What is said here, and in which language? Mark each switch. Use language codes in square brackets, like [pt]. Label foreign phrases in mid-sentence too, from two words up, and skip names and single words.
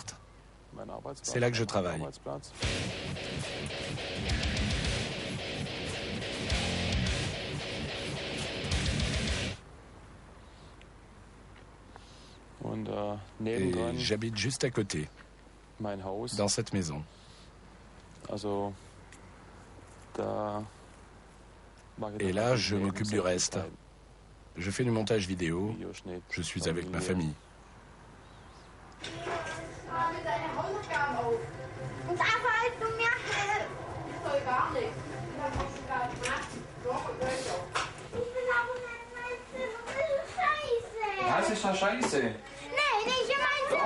[fr] C'est là que je travaille. Et j'habite juste à côté, dans cette maison. Et là, je m'occupe du reste. Je fais du montage vidéo. Je suis avec ma famille. [de] Das ist doch scheiße. Nee, nicht in mein Zimmer.